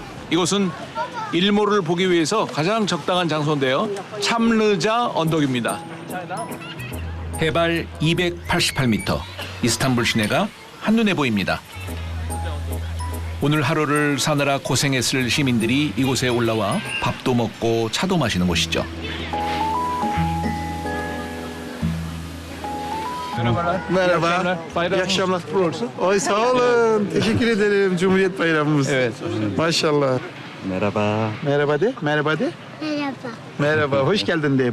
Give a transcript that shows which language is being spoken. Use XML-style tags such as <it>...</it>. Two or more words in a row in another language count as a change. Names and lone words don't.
<ko>이곳은 일몰을 보기 위해서 가장 적당한 장소인데요. 참르자 언덕입니다. 해발 288m, 이스탄불 시내가 한눈에 보입니다. 오늘 하루를 사느라 고생했을 시민들이 이곳에 올라와 밥도 먹고 차도 마시는 곳이죠.</ko> <tr>Merhaba. İyi akşamlar. Oy sağ olun. Teşekkür ederim. Cumhuriyet Bayramımız. Evet. Maşallah. Merhaba. Merhaba de. Merhaba de. Merhaba. Merhaba. Hoş geldin de.</tr>